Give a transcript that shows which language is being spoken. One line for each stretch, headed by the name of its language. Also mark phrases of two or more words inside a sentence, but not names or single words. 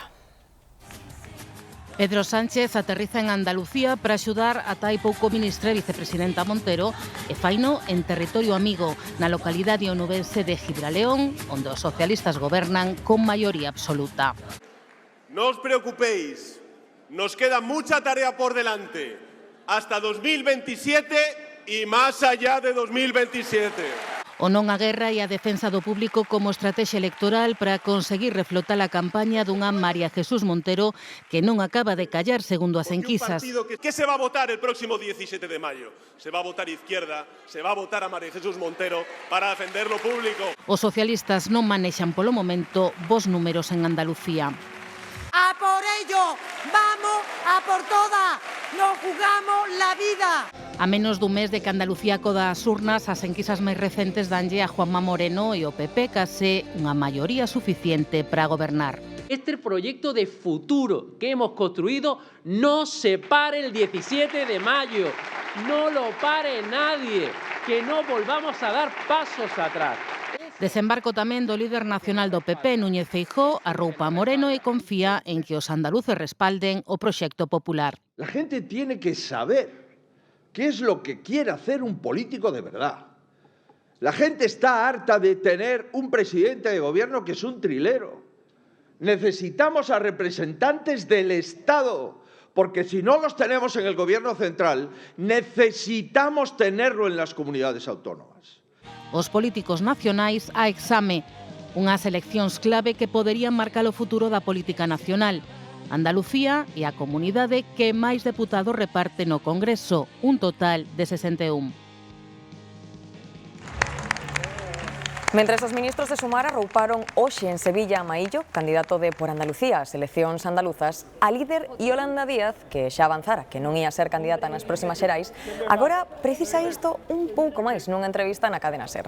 Galician: Pedro Sánchez aterriza en Andalucía para axudar a tai pouco ministra e vicepresidenta Montero e faino en territorio amigo, na localidade onubense de Gibraleón, onde os socialistas gobernan con maioría absoluta.
Spanish: No os preocupéis, Nos queda mucha tarea por delante, hasta 2027 y más allá de 2027.
Galician: O non á guerra e a defensa do público como estrategia electoral para conseguir reflotar a campaña dunha María Jesús Montero que non acaba de callar segundo as enquisas.
Spanish: ¿Qué se va a votar el próximo 17 de mayo? Se va a votar izquierda, se va a votar a María Jesús Montero para defender lo público.
Galician: Os socialistas non manexan polo momento bos números en Andalucía.
Spanish: ¡A por ello! ¡Vamos a por todas! ¡Nos jugamos la vida!
Galician: A menos dun mes de que Andalucía acoda as urnas, as enquisas máis recentes danlle a Juanma Moreno e o PP case unha maioría suficiente para gobernar.
Spanish: Este proyecto de futuro que hemos construido no se pare el 17 de mayo. No lo pare nadie. Que no volvamos a dar pasos atrás.
Galician: Desembarco tamén do líder nacional do PP, Núñez Feijóo, arroupa a Moreno e confía en que os andaluces respalden o proxecto popular.
Spanish: La gente tiene que saber qué es lo que quiere hacer un político de verdad. La gente está harta de tener un presidente de gobierno que es un trilero. Necesitamos a representantes del Estado, porque si no los tenemos en el gobierno central, necesitamos tenerlo en las comunidades autónomas.
Galician: Os políticos nacionais a exame, unhas eleccións clave que poderían marcar o futuro da política nacional. Andalucía é a comunidade que máis deputados reparte no Congreso, un total de 61. Mentres os ministros de Sumar arrouparon hoxe en Sevilla a Maillo, candidato de Por Andalucía ás eleccións andaluzas, a líder Iolanda Díaz, que xa avanzara que non ia ser candidata nas próximas xerais, agora precisa isto un pouco máis nunha entrevista na cadena SER.